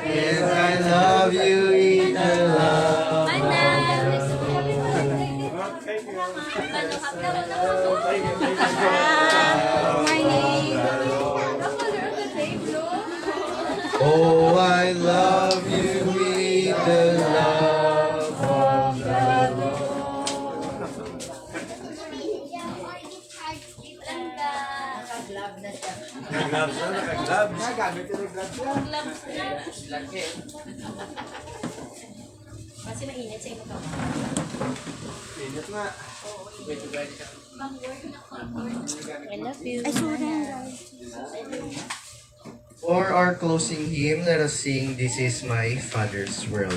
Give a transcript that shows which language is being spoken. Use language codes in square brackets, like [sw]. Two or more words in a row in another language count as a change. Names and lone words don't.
[en] Yes, I love you with the love of Oh, I love you with the love of the Lord. [hil] Nakaglove na siya. Nag-gloves na, nag-gloves. Kasi mainit sa imo ka. Init nga. [en] I love you. Ay, sorry guys. For our closing hymn, let us sing This Is My Father's World.